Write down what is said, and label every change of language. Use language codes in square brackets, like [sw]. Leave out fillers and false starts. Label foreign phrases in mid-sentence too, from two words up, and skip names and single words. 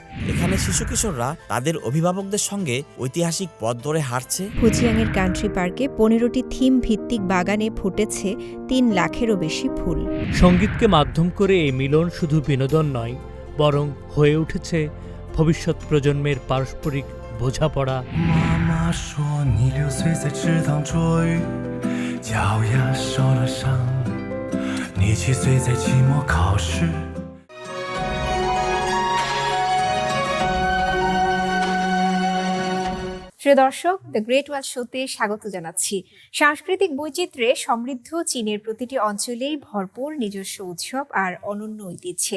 [bn] এখানে শিশু কিশোররা তাদের অভিভাবকদের সঙ্গে ঐতিহাসিক পথ ধরে হাঁটছে। ফুজিয়াংয়ের কান্ট্রি পার্কে 15টি থিম ভিত্তিক বাগানে ফুটেছে 3 লাখেরও বেশি ফুল। সঙ্গীতকে মাধ্যম করে এই মিলন শুধু বিনোদন নয়, বরং হয়ে উঠেছে ভবিষ্যৎ প্রজন্মের পারস্পরিক বোঝাপড়া। [zh] 妈妈说你6岁在池塘捉鱼，脚丫受了伤。你7岁在期末考试。 [bn] প্রিয় দর্শক, দ্য গ্রেট ওয়াল শোতে স্বাগত জানাচ্ছি। সাংস্কৃতিক বৈচিত্র্যে সমৃদ্ধ চীনের প্রতিটি অঞ্চলেই ভরপুর নিজস্ব উৎসব আর অনন্য ঐতিহ্যে।